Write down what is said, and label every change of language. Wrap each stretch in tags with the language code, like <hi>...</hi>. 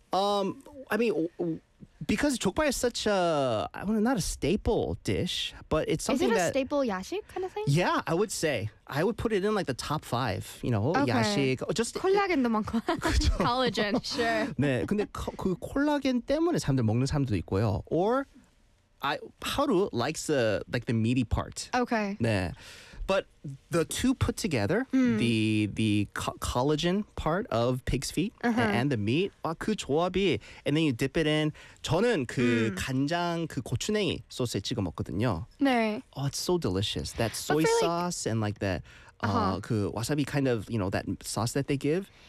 <en>I mean, because 족발 is such a, I mean, not a staple dish, but it's something that... Is it that, a staple 야식 kind of thing? Yeah, I would say. I would put it in like the top 5, you know, okay.</en> <ko>야식. Just 콜라겐도 먹고. 콜라겐, sure. 네, 근데 그 콜라겐 때문에 사람들 먹는 사람도 있고요.</ko> <en>Or, Haru likes the meaty part. Okay.</en> <ko>네.</ko> <en>But the two put together, the collagen part of pig's feet and the meat,</en> <ko>와, 그 조합이,</ko> <en>and then you dip it in.</en> <ko>저는 그 간장, 그 고추냉이 소스에 찍어 먹거든요. 네.</ko> <en>Oh, it's so delicious. That soy sauce and like that, uh-huh. 그 wasabi kind of, you know, that sauce that they give.</en>